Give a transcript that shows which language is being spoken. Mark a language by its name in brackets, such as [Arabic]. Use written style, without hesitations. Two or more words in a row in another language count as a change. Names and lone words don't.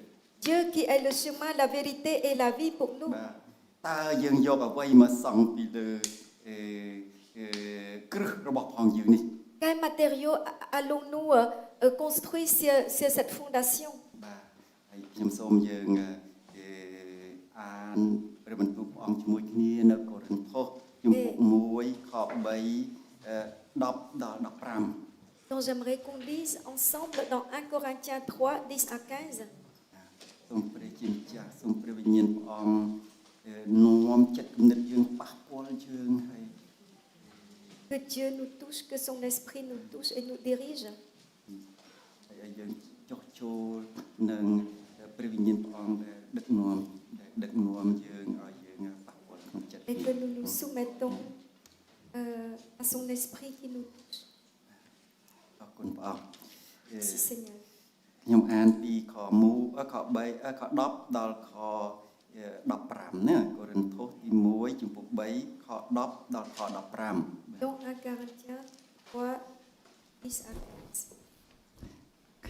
[French] Dieu qui est le chemin, la vérité et la vie pour nous. [Khmer] បាទតើយើងយកអ្វីមកសង់ពីលើគ្រឹះរបស់ផងយើងនេះ [French] Quels matériaux allons-nous construire sur cette fondation? [Khmer] បាទហើយខ្ញុំសូមយើងអានព្រះបន្ទូលព្រះអង្គជាមួយគ្នានៅកូរិនថូសជំពូក1ខ3 10ដល់15 [French] Donc j'aimerais qu'on lise ensemble dans 1 Corinthiens 3, 10 à 15. [Khmer] សូមព្រះជាម្ចាស់សូមព្រះវិញ្ញាណព្រះអង្គនាំចិត្តគំនិតយើងប៉ះពាល់យើងហើយ [French] Que Dieu nous touche, que son esprit nous touche et nous dirige. [Khmer] ហើយយើងចុះចូលនឹងព្រះវិញ្ញាណព្រះអង្គដែលដឹកនាំយើងឲ្យយើងប៉ះពាល់ក្នុងចិត្ត [French] Et que nous nous soumettons à son esprit qui nous touche. [Khmer] អរគុណព្រះអង្គ [French] Merci Seigneur. [Khmer] ខ្ញុំអានពីខ10ដល់ខ15ណាកូរិនថូសទី1ជំពូក3ខ10ដល់ខ15 [French] Donc 1 Corinthiens 3, 10 à 15.